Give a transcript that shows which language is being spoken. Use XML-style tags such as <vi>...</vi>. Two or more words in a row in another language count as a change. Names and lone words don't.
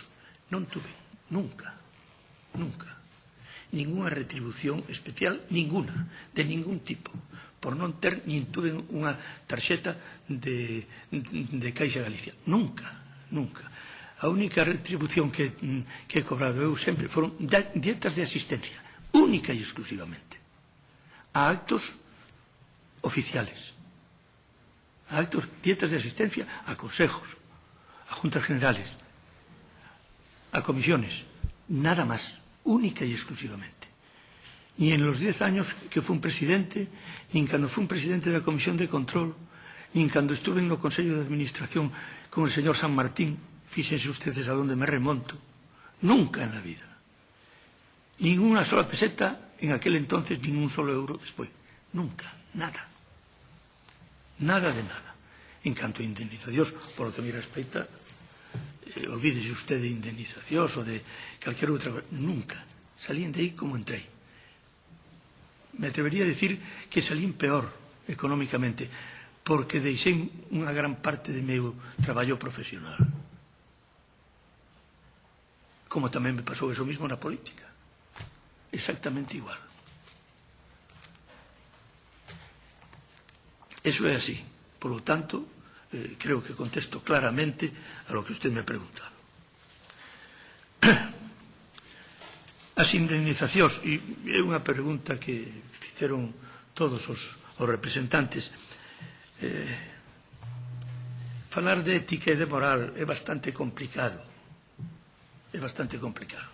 <es>Non tuve nunca ninguna retribución especial, ninguna, de ningún tipo,</es> <gl>por non ter, nin tuve unha tarxeta</gl> <es>de Caixa Galicia.</es> <gl>Nunca. A única retribución que he cobrado eu sempre foron dietas de asistencia, única e exclusivamente,</gl> <es>a actos oficiales, a actos, dietas de asistencia a consejos, a juntas generales, a comisiones, nada más, única y exclusivamente. Ni en los 10 años que fui un presidente,</es> <gl>nin cando fui un presidente da Comisión de Control, nin cando estuve no Consello de Administración</gl> <es>con el señor San Martín,</es> <gl>fíxense ustedes</gl> <es>a donde me remonto, nunca en la vida.</es> <gl>Nin unha</gl> <es>sola peseta en aquel entonces,</es> <gl>nin un solo euro despois.</gl> <es>Nunca, nada. Nada de nada.</es> <gl>En canto a indemnizacións,</gl> <es>por lo que me respecta, olvídese usted de indemnizacións</es> <gl>ou de calquera outra cosa. Nunca. Salín de aí como entrei.</gl> <es>Me atrevería a decir que</es> <gl>salín peor económicamente, porque deixei unha gran parte de meu traballo profesional. Como tamén me pasou</gl> <es>eso mismo</es> <gl>na política. Exactamente igual. Eso é así.</gl> <es>Por lo tanto, creo que contesto claramente a lo que usted me ha preguntado.</es> <gl>As indemnizacións, e é unha pregunta que fixeron todos os representantes, falar de ética e de moral é bastante complicado. É bastante complicado.</gl>